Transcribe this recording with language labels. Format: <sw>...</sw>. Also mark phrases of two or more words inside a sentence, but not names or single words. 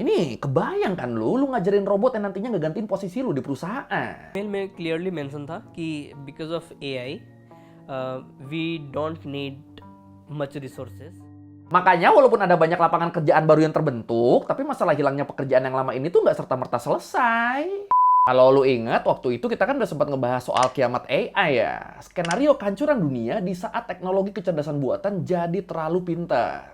<id>nih, kebayang kan lu ngajarin robot yang nantinya ngegantiin posisi lu di perusahaan.</id> <en>ईमेल में clearly mention</en> <hi>था कि</hi> <en>because of AI we don't need much resources.</en> <id>Makanya walaupun ada banyak lapangan kerjaan baru yang terbentuk, tapi masalah hilangnya pekerjaan yang lama ini tuh nggak serta-merta selesai. Kalau lu ingat, waktu itu kita kan udah sempat ngebahas soal kiamat AI ya. Skenario kehancuran dunia di saat teknologi kecerdasan buatan jadi terlalu pintar.</id>